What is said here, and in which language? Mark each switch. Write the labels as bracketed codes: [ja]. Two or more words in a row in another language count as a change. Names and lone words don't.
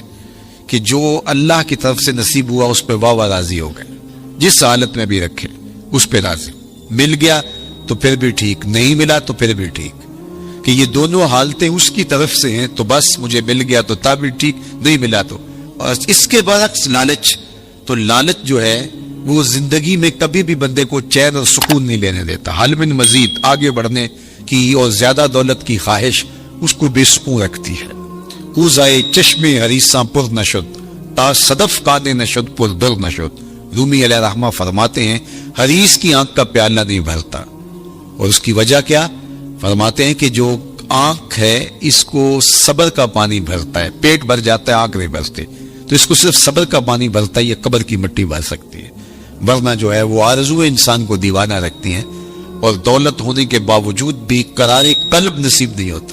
[ur] کہ جو اللہ کی طرف سے نصیب ہوا اس پہ واہ راضی ہو گئے، جس حالت میں بھی رکھے اس پہ راضی، مل گیا تو پھر بھی ٹھیک، نہیں ملا تو پھر بھی ٹھیک، کہ یہ دونوں حالتیں اس کی طرف سے ہیں تو بس مجھے مل گیا تو تا بھی ٹھیک، نہیں ملا تو۔ اور اس کے برعکس لالچ، تو لالچ جو ہے وہ زندگی میں کبھی بھی بندے کو چین اور سکون نہیں لینے دیتا، [ar] حل من مزید، [ur] آگے بڑھنے کی اور زیادہ دولت کی خواہش اس کو بے سکون رکھتی ہے۔ [fa] کوزائے چشم حریصاں پر نشد تا صدف کانے نشد پر در نشد، [ur] رومی علیہ رحمہ فرماتے ہیں حریص کی آنکھ کا پیالہ نہیں بھرتا، اور اس کی وجہ کیا؟ فرماتے ہیں کہ جو آنکھ ہے اس کو صبر کا پانی بھرتا ہے، پیٹ بھر جاتا ہے آنکھ نہیں بھرتے، تو اس کو صرف صبر کا پانی بھرتا ہے، یہ قبر کی مٹی بھر سکتی ہے، ورنہ جو ہے وہ آرزو انسان کو دیوانہ رکھتی ہیں، اور دولت ہونے کے باوجود بھی قرار قلب نصیب نہیں ہوتا۔